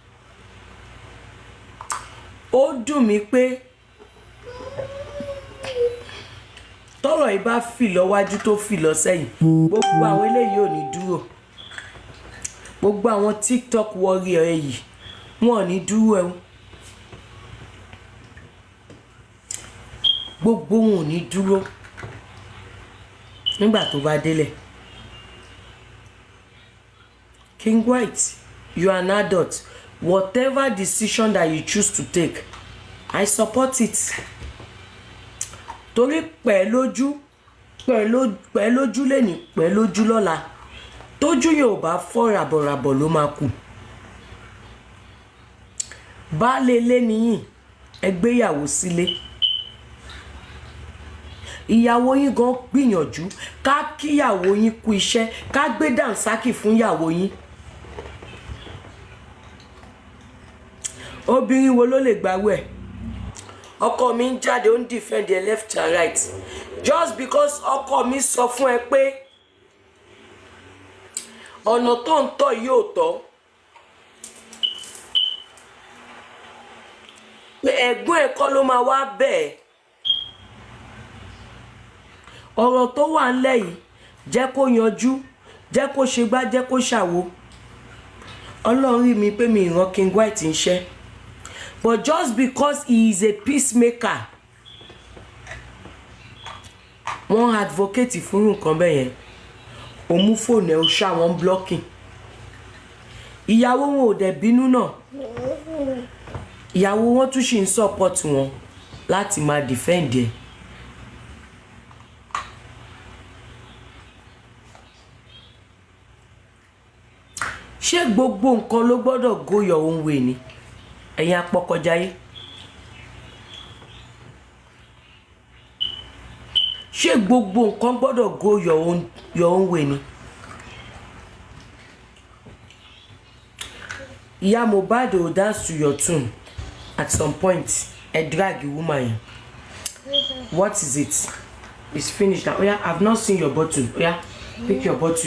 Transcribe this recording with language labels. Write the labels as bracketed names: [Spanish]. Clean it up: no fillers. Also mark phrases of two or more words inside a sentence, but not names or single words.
[Yoruba] Ó dùn mí pé tọ́rọ̀ yìí bá fì lọ wájú tó fì lọ sẹ́yìn, gbogbo àwọn eléyìí ò ní dúró. Gbogbo àwọn TikTok warrior yìí wọn ò ní dúró ẹ̀. Gbogbo wọn ò ní dúró nígbà tó bá délẹ̀. [English] King White, you are an adult. Whatever decision that you choose to take, I support it. [Yoruba] Torí pẹ̀lójú lẹ́ni pẹ̀lójú lọ́la tójú yóò bá fọ́ ràbọ̀ràbọ̀ ló máa kù. Baálé ilé nìyí ẹ gbéyàwó sílé. Ìyàwó yín gan gbìyànjú ká kíyàwó yín kú iṣẹ́ ká gbé dànsákì fún ìyàwó yín. Obìnrin wo ló lè gbàwó ẹ̀? Ọkọ mi ń jáde ó ń defend ẹ [English] left and right just because [Yoruba] ọkọ mi sọ fún ẹ pé ọ̀nà tó ń tọ̀ yóò tọ́. Pé ẹ̀gbọ́n ẹ̀ kọ́ ló máa wá bẹ́ẹ̀. Ọ̀rọ̀ tó wà ńlẹ̀ yìí jẹ́ kó yanjú, jẹ́ kó ṣe gbá, jẹ́ kó ṣàwo. Ọlọ́run rí mi pé mi ìran King White ń ṣẹ́. [English] But just because he is a peacemaker, [Yoruba] wọ́n advocate fún nǹkan bẹ́ẹ̀ yẹn. Ó mú fóònù ẹ̀ ó ṣá wọn blocking. Ìyàwó wọn ò dẹ̀ bínú náà. Ìyàwó wọn tún ṣì ń support wọn láti máa defend ẹ̀. Ṣé gbogbo nǹkan ló gbọ́dọ̀ [English] go your own way [Yoruba] ni? Ẹ̀yin apọkọjáyé. Ṣé gbogbo nǹkan gbọ́dọ̀ [English] go your own way [Yoruba] ni? [English] Ìyá Mohbad will dance to your tune at some point. Ẹ drag woman yẹn. What is it? It's finished now. Oh yeah, I've not seen your bottle. Oh yeah, pick your bottle.